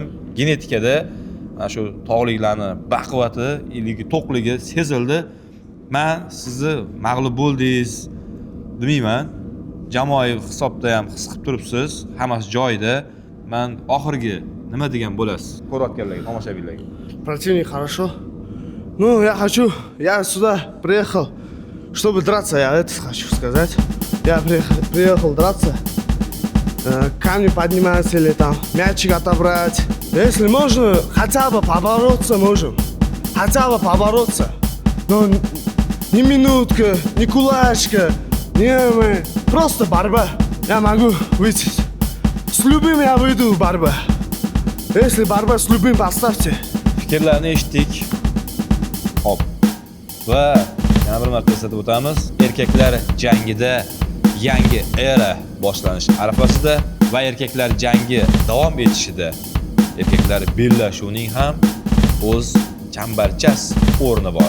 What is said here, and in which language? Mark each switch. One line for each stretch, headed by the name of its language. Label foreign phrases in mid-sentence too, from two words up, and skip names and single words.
Uzbek: Genetikada mana shu tog'liklarning baquvvati, to'qligi sezildi. Men sizni mag'lub bo'ldingiz demayman. Jamoaviy hisobda ham his qilib turibsiz. Hammasi joyida. Men oxirgi nima degan bo'lasiz? Ko'rayotganlarga, tomoshabinlarga.
Russian: Противник хорошо. Ну, я сюда приехал, чтобы драться, я это хочу сказать. Я приехал драться. Камни поднимать или там мячик отобрать. Если можно, хотя бы побороться можем. Хотя бы побороться. Но ни минутка, ни кулачка, просто борьба. Я могу выйти. С любым я выйду в борьбу. Если борьба с любым, поставьте.
Uzbek: Fikrlarni eshitdik. Hop. Va yana bir marta eslatib o'tamiz. Erkaklar jangida yangi era boshlanish arafasida va erkaklar jangi davom etishida erkaklar bellashuvining ham o'z chambarchas o'rni bor.